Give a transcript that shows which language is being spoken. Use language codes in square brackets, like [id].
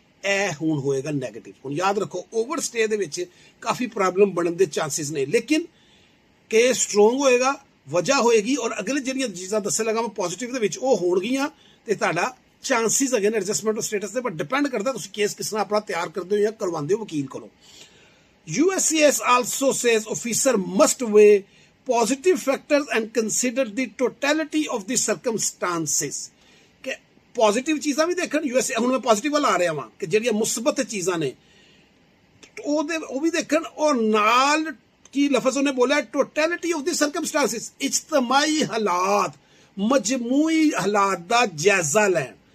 [pa] ਇਹ ਹੁਣ ਹੋਏਗਾ ਨੈਗੇਟਿਵ। ਹੁਣ ਯਾਦ ਰੱਖੋ ਓਵਰਸਟੇ ਦੇ ਵਿੱਚ ਕਾਫੀ ਪ੍ਰੋਬਲਮ ਬਣਨ ਦੇ ਚਾਂਸਿਸ ਨੇ ਲੇਕਿਨ ਕੇਸ ਸਟਰੋਂਗ ਹੋਏਗਾ, ਵਜ੍ਹਾ ਹੋਏਗੀ ਔਰ ਅਗਲੇ ਜਿਹੜੀਆਂ ਚੀਜ਼ਾਂ ਦੱਸਣ ਲੱਗਾ ਮੈਂ ਪੋਜ਼ਿਟਿਵ ਦੇ ਵਿੱਚ ਉਹ ਹੋਣਗੀਆਂ ਤੇ ਤੁਹਾਡਾ ਚਾਂਸਿਸ ਹੈਗੇ ਨੇ ਐਡਜਸਟਮੈਂਟ ਆਫ ਸਟੇਟਸ ਦੇ। ਪਰ ਡਿਪੈਂਡ ਕਰਦਾ ਤੁਸੀਂ ਕੇਸ ਕਿਸ ਤਰ੍ਹਾਂ ਆਪਣਾ ਤਿਆਰ ਕਰਦੇ ਹੋ ਜਾਂ ਕਰਵਾਉਂਦੇ ਹੋ ਵਕੀਲ ਕੋਲੋਂ। [en] USCIS also says officer must weigh positive factors and consider the totality of the circumstances। [pa] Positive ਚੀਜ਼ਾਂ ਵੀ ਦੇਖਣ। USA ਹੁਣ ਮੈਂ ਪੋਜ਼ਿਟਿਵ ਵੱਲ ਆ ਰਿਹਾ ਵਾਂ ਕਿ ਜਿਹੜੀਆਂ ਮੁਸਬਤ ਚੀਜ਼ਾਂ ਨੇ ਉਹ ਵੀ ਦੇਖਣ, ਔਰ ਨਾਲ ਕੀ ਲਫ਼ਜ਼ ਉਹਨੇ ਬੋਲਿਆ, [en] totality of the circumstances, [pa] ਇਜਤਮਾਈ ਹਾਲਾਤ, ਮਜਮੂਈ ਹਾਲਾਤ ਦਾ ਜਾਇਜ਼ਾ ਲੈਣ।